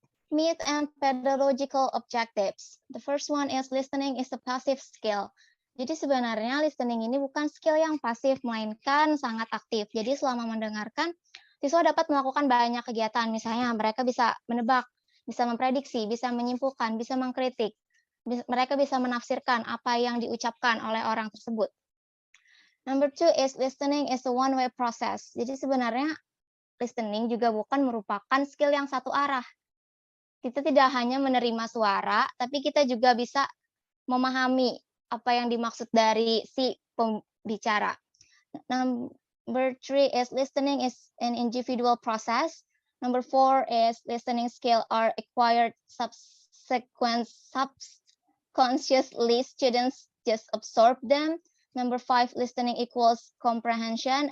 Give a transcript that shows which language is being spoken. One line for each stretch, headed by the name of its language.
English: Myth and pedagogical objectives. The first one is listening is a passive skill.
Indonesian: Jadi sebenarnya listening ini bukan skill yang pasif, melainkan sangat aktif. Jadi selama mendengarkan, siswa dapat melakukan banyak kegiatan. Misalnya mereka bisa menebak, bisa memprediksi, bisa menyimpulkan, bisa mengkritik. Mereka bisa menafsirkan apa yang diucapkan oleh orang tersebut.
English: Number 2 is listening is a one-way process.
Indonesian: Jadi sebenarnya listening juga bukan merupakan skill yang satu arah. Kita tidak hanya menerima suara, tapi kita juga bisa memahami apa yang dimaksud dari si pembicara.
English: Number 3 is listening is an individual process. Number 4 is listening skill are acquired subconsciously. Students just absorb them. Number 5, listening equals comprehension.